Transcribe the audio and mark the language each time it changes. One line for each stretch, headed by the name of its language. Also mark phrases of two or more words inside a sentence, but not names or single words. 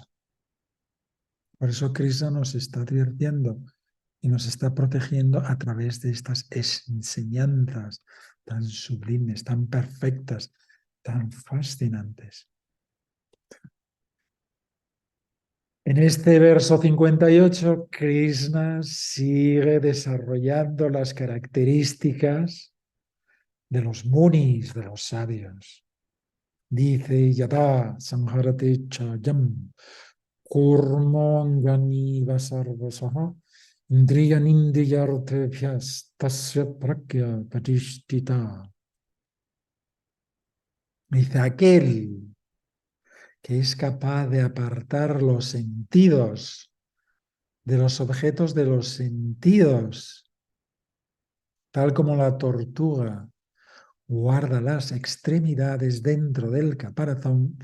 Spanish: Por eso Krishna nos está advirtiendo y nos está protegiendo a través de estas enseñanzas tan sublimes, tan perfectas, tan fascinantes. En este verso 58, Krishna sigue desarrollando las características de los munis, de los sabios. Dice,
Sanskrit: यत संहरते चायम्, कुर्माङ्गनि वसर्वसः, इन्द्रियनिन्द्रियर्तेभ्यस्, तस्य प्रक्य पतिष्टिता.
Spanish: Dice, aquel que es capaz de apartar los sentidos de los objetos de los sentidos, tal como la tortuga guarda las extremidades dentro del caparazón.